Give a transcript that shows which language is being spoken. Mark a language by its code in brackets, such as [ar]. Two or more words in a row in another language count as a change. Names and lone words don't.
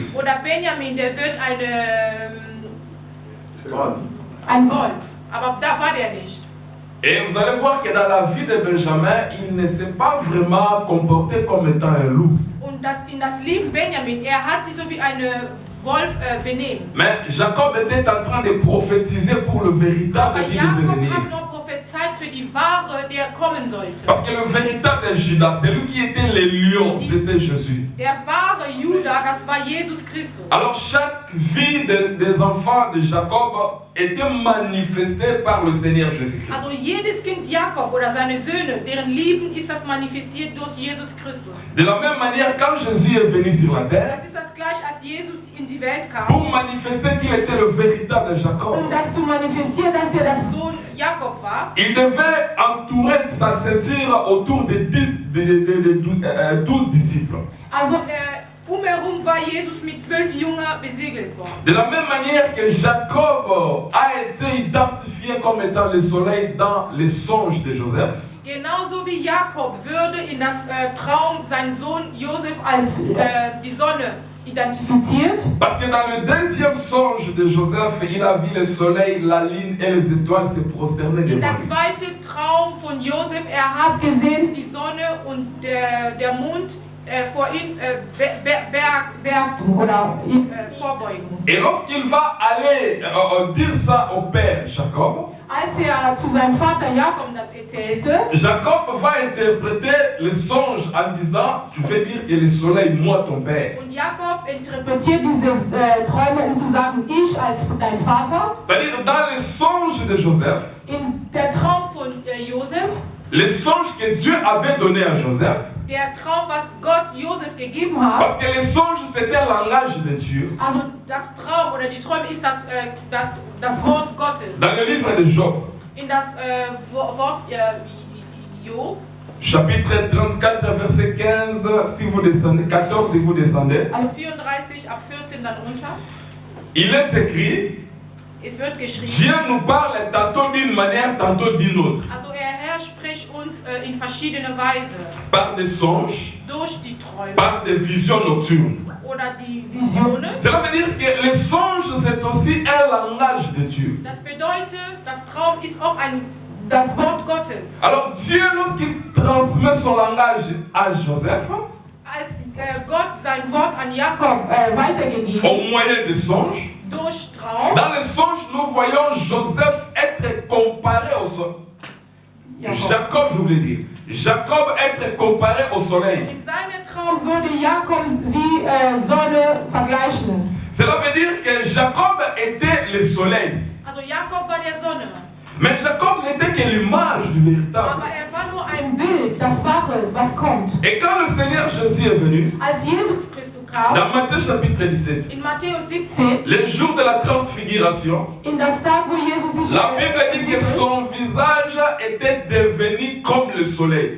[de] Oder Benjamin, der wird Ein Wolf. Aber da war der nicht. [fr] Et vous allez voir que dans la vie de Benjamin, il ne s'est pas vraiment comporté comme étant un loup. [de] Und in das Leben Benjamin, er hat nicht so wie ein Wolf benehmen. [fr] Mais Jacob était en train de prophétiser pour le véritable [de] Aber [fr] qui devait [de] Jakob [fr] venir. [de] hat noch prophezeit für die Wahre, der kommen sollte. [fr] Parce que le véritable Judas, celui qui était le lion, c'était Jésus. [de] Der wahre Judah, das war Jesus Christus. [fr] Alors chaque vie des enfants de Jacob était manifestée par le Seigneur Jésus-Christ. [de] Also jedes Kind Jakob oder seine Söhne, deren Leben ist das manifestiert durch Jesus Christus. [fr] De la même manière, quand Jésus est venu sur la terre, [de] Das ist das gleiche, als Jesus in die Welt [fr] pour [de] kam, [fr] manifester qu'il était le véritable Jacob, [de] das zu manifestieren, dass er das Sohn Jakob war. [fr] il devait entourer sa ceinture autour de 12 disciples. [de] Also Umherum war Jesus mit 12 Jüngern besiegelt worden. [fr] De la même manière que Jacob a été identifié comme étant le soleil dans les songes de Joseph, [de] Genauso wie Jakob würde in das Traum sein Sohn Josef als die Sonne identifiziert. [fr] parce que dans le deuxième songe de Joseph, il a vu le soleil, la lune et les étoiles se prosterner [de] In [fr] devant [de] der [fr] lui. [de] zweiten Traum von Josef, er hat gesehen die Sonne und der Mond vor ihm oder vorbeugen. [fr] Et lorsqu'il va aller dire ça au père Jacob, [de] als er zu seinem Vater Jakob Das erzählte. [fr] Jacob va interpréter le songe en disant, tu veux dire que le soleil, moi ton père. [de] Und Jakob interpretiert diese Träume, um zu sagen, ich als dein Vater. [fr] C'est-à-dire dans les songes de Joseph, [de] In der Traum von Josef, [fr] les songes que Dieu avait donnés à Joseph, [de] der Traum, was Gott Josef gegeben hat. [fr] parce que les songes c'était un langage de Dieu. [de] Also das Traum oder die Träume ist das Wort Gottes. [fr] Dans le livre de Job, [de] In das Wort Job, [fr] chapitre 34, verset 15, si vous descendez, 14 et vous descendez, [de] 34 ab 14 dann runter. [fr] il est écrit, [de] Es wird geschrieben. [fr] Dieu nous parle tantôt d'une manière, tantôt d'une autre. [de] Also Herr spricht uns in verschiedene Weise. [fr] Par des songes, [de] Durch die Träume [fr] par des visions nocturnes. [de] oder die Visionen. [fr] Cela veut dire que les songes, c'est aussi un langage de Dieu. [de] Das bedeutet, das Traum ist auch das Wort Gottes. [fr] Alors Dieu, lorsqu'il transmet son langage à Joseph, [de] Als Gott sein Wort an Jakob weitergegeben [fr] au moyen des songes, [de] durch Traum. [fr] Dans le songe, nous voyons Joseph être comparé au soleil. Jacob, je voulais dire. Jacob être comparé au soleil. [de] In seinem Traum würde Jakob wie Sonne vergleichen. [fr] Cela veut dire que Jacob était le soleil. [de] Also Jakob war der Sonne. [fr] Mais Jacob n'était que l'image du véritable. [de] Aber er war nur Ein Bild, das Wahre, was kommt. [fr] Et quand le Seigneur Jésus est venu, [de] Als Jesus Christus kam, [fr] dans Matthieu chapitre 17, [de] in Matthäus 17, [fr] le jour de la transfiguration, [de] in das Tag, wo Jesus sich [fr] la Bible dit que son visage était devenu comme le soleil.